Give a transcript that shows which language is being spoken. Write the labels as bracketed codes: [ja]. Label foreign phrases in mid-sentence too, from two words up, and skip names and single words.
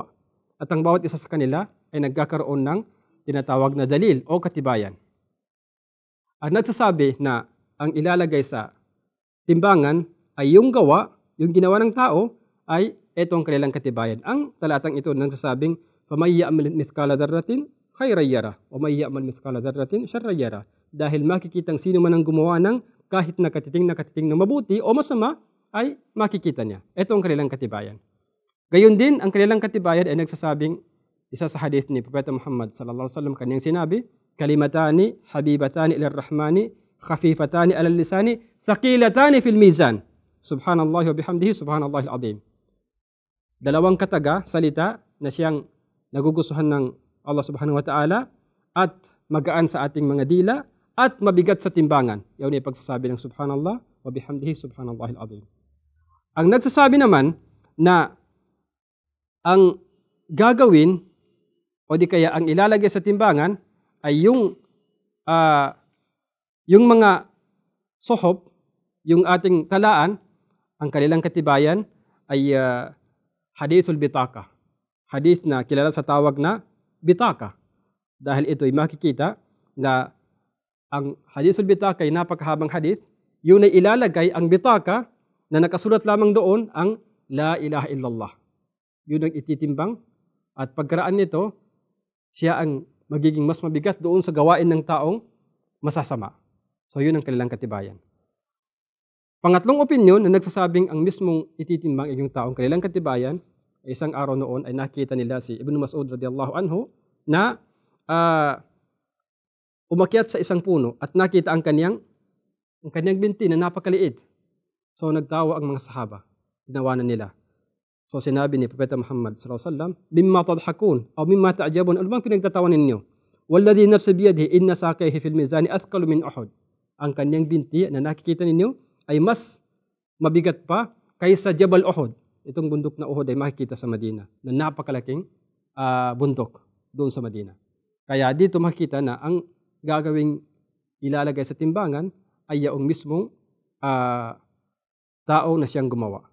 [tl] At ang bawat isa sa kanila ay nagkakaroon ng tinatawag na dalil o katibayan. Ang nagsasabi na ang ilalagay sa timbangan ay yung ginawa ng tao ay ito ang kanilang katibayan. Ang talatang ito nagsasabing, [ar] فَمَنْ يَعْمَلْ مِثْقَالَ ذَرَّةٍ خَيْرًا يَرَهُ وَمَنْ يَعْمَلْ مِثْقَالَ ذَرَّةٍ شَرًّا يَرَهُ. [tl] Dahil makikitang sino man ang gumawa ng kahit na katiting na mabuti o masama, ay makikita niya. Ito ang kanilang katibayan. Gayon din, ang kanilang katibayan ay nagsasabing, isa sa hadith ni Propeta Muhammad [ar] صلى الله عليه وسلم [tl] kanyang sinabi, [ar] كلمتان حبيبتان إلى الرحمن خفيفتان على اللسان ثقيلتان في الميزان. سبحان الله وبحمده سبحان الله العظيم. [tl] Dalawang salita na siyang nagugustuhan ng Allah [ar] سبحانه وتعالى [tl] at magaan sa ating mga dila at mabigat sa timbangan. Yaw ni pagsasabi ng [ar] سبحان الله وبحمده سبحان الله العظيم. [tl] Ang nagsasabi naman na ang gagawin o di kaya ang ilalagay sa timbangan ay yung mga sohob, yung ating talaan, ang kanilang katibayan ay [ar] حديث البطاقة. [tl] Hadith na kilala sa tawag na bitaka. Dahil ito ay makikita na ang [ar] حديث البطاقة [tl] ay napakahabang hadith. Yun ay ilalagay ang bitaka na nakasulat lamang doon ang [ar] لا إله إلا الله. [tl] Yun ang ititimbang at pagkaraan nito, siya ang magiging mas mabigat doon sa gawain ng taong masasama. So yun ang kanilang katibayan. Pangatlong opinyon na nagsasabing ang mismong ititimbang ay yung taong kanilang katibayan, isang araw noon ay nakita nila si Ibn Mas'ud [ar] رضي الله عنه [tl] na umakyat sa isang puno at nakita ang kanyang binti na napakaliit. So nagtawa ang mga sahaba, tinawanan nila. So sinabi ni Propeta Muhammad [ar] صلى الله عليه وسلم, "مما تضحكون أو مما تعجبون?" [tl] Ano bang pinagtatawa ninyo? [ar] "والذي نفسي بيده إن ساقيه في الميزان أثقل من أحد." [tl] Ang kanyang binti na nakikita ninyo ay mas mabigat pa kaysa Jabal Uhud. Itong bundok na Uhud ay makikita sa Madina na napakalaking bundok doon sa Madina. Kaya dito makikita na ang gagawing ilalagay sa timbangan ay yaong mismong tao na siyang gumawa.